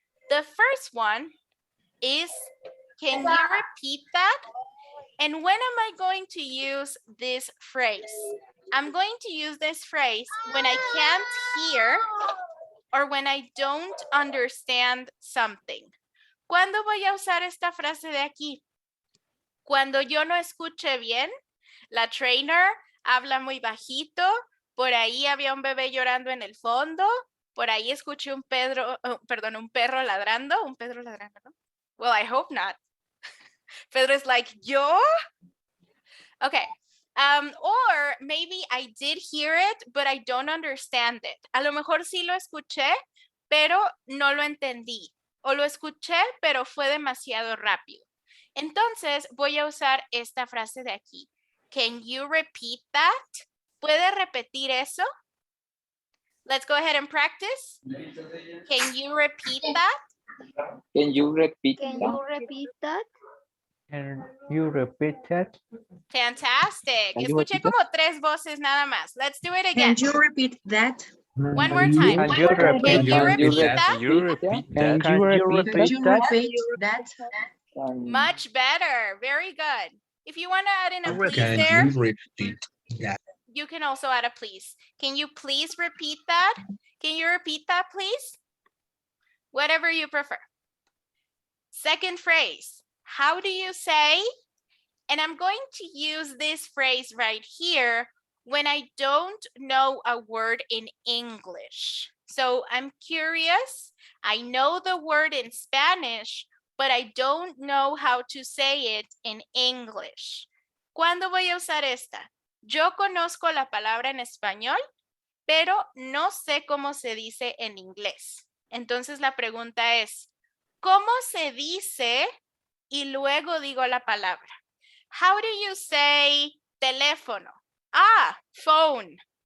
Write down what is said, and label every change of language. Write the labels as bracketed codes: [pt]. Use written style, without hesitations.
[en] The first one is, can you repeat that? And when am I going to use this phrase? I'm going to use this phrase when I can't hear or when I don't understand something. [es] ¿Cuándo voy a usar esta frase de aquí? Cuando yo no escuche bien, la trainer habla muy bajito, por ahí había un bebé llorando en el fondo, por ahí escuché un perro ladrando, ¿no? [en] Well, I hope not. Pedro is like, [es] ¿yo? [en] Okay. Or maybe I did hear it, but I don't understand it. [es] A lo mejor sí lo escuché, pero no lo entendí. O lo escuché, pero fue demasiado rápido. Entonces, voy a usar esta frase de aquí. [en] Can you repeat that? [es] ¿Puede repetir eso? [en] Let's go ahead and practice. Can you repeat that? Can you repeat Can that? you repeat that? Can you repeat that? Fantastic. Can you [es] Escuché [en] repeat that? [es] como 3 voces nada más. [en] Let's do it again. repeat that? One more time. Can you repeat Can you that? repeat that? Can you repeat Can that? you repeat that? that? Much better. Very good. If you want to add in a please Can there, you repeat that? you can also add a please. Can you please repeat that? Can you repeat that, please? Whatever you prefer. Second phrase. How do you say? And I'm going to use this phrase right here when I don't know a word in English. So I'm curious. I know the word in Spanish, but I don't know how to say it in English. [es] ¿Cuándo voy a usar esta? Yo conozco la palabra en español, pero no sé cómo se dice en inglés. Entonces la pregunta es, ¿cómo se dice? Y luego digo la palabra. [en] How do you say [es] teléfono? [en] Phone.